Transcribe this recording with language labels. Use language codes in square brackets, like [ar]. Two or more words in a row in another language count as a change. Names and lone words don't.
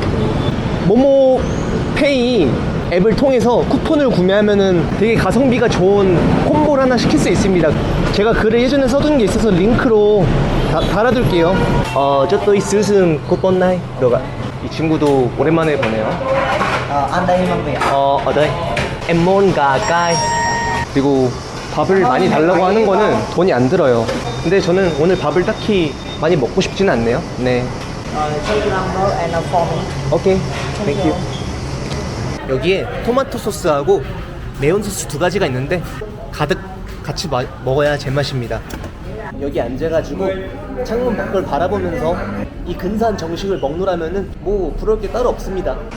[ko] 모모페이 앱을 통해서 쿠폰을 구매하면은 되게 가성비가 좋은 콤보를 하나 시킬 수 있습니다. 제가 글을 예전에 써둔 게 있어서 링크로 달아둘게요. 저또 있으신 쿠폰 나이 너가 이 친구도 오랜만에 보네요. [vi] Ăn đây mang về. ở đây em muốn gà cay. [ko] 그리고 밥을 많이 달라고 하는 거는 돈이 안 들어요. 근데 저는 오늘 밥을 딱히 많이 먹고 싶지는 않네요. 네. [en] Number and a form. Okay. Thank you. [ko] 여기에 토마토 소스하고 매운 소스 두 가지가 있는데 가득 같이 먹어야 제맛입니다. 여기 앉아가지고 창문 밖을 바라보면서 이 근사한 정식을 먹노라면은 뭐 부러울 게 따로 없습니다.